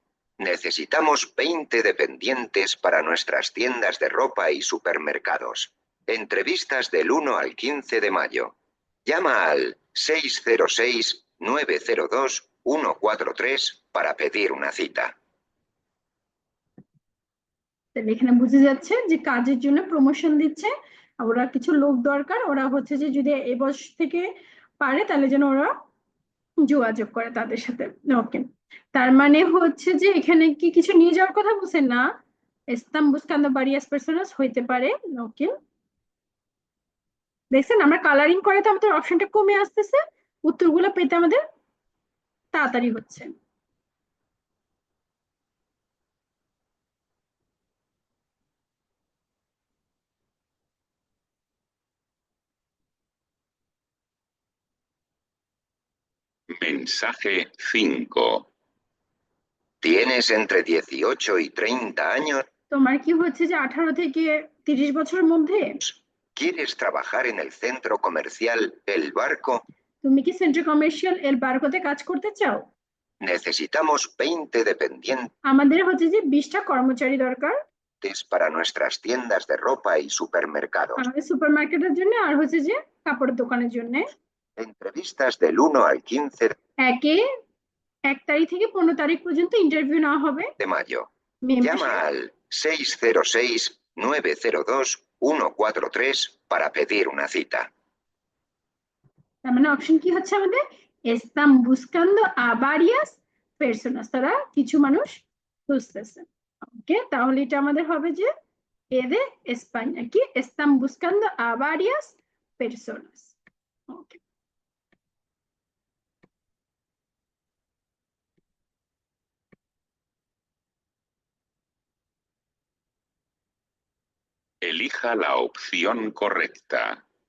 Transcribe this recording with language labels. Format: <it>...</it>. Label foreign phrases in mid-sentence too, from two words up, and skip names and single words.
<es>Necesitamos 20 dependientes para nuestras tiendas de ropa y supermercados. Entrevistas del 1 al 15 de mayo. Llama al 606-902-143 para pedir una cita.</es> <bn>তাহলে এখানে বুঝে যাচ্ছে যে কাজের জন্য প্রমোশন দিচ্ছে, ওরা কিছু লোক দরকার, ওরা হচ্ছে যে যদি এ বয়স থেকে পারে তাহলে যেন ওরা যোগাযোগ করে তাদের সাথে। ওকে, তার মানে হচ্ছে যে এখানে কি কিছু নিয়ে যাওয়ার কথা বলছে না,</bn> <es>están buscando varias personas</es> <bn>হইতে পারে। ওকে, দেখছেন আমরা কালারিং করে তো আমাদের অপশনটা কমে আসতেছে, উত্তরগুলো পেতে আমাদের তাড়াতাড়ি হচ্ছে।</bn> <es>Mensaje 5. ¿Tienes entre 18 y 30 años?</es> <bn>তোমার কি হচ্ছে যে 18 থেকে 30 বছরের মধ্যে?</bn> <es>¿Quieres trabajar en el centro comercial El Barco?</es> <bn>তুমি কি সেন্ট্রাল কমার্শিয়াল এল বারকোতে কাজ করতে চাও?</bn> <es>Necesitamos 20 dependientes</es> <bn>আমাদের হচ্ছে যে 20টা কর্মচারী দরকার</bn> <es>para nuestras tiendas de ropa y supermercados.</es> <bn>আমাদের সুপারমার্কেটের জন্য আর হচ্ছে যে কাপড়ের দোকানের জন্য।</bn> <es>Entrevistas del 1 al 15</es> <bn>1 তারিখ থেকে 15 তারিখ পর্যন্ত ইন্টারভিউ নেওয়া হবে।</bn> <es>de mayo. Membership। Llama al 606-902-143 para pedir una cita.</es> <bn>তার মানে অপশন কি হচ্ছে আমাদের,</bn> <es>están buscando a varias personas,</es> <bn>তারা কিছু মানুষ খুঁজতেছে। ওকে, তাহলে এটা আমাদের হবে যে এ</bn> <es>de España,</es> <bn>কি</bn> <es>están buscando a varias personas।</es> <bn>ওকে,</bn> <es>Elija la opción correcta.</es>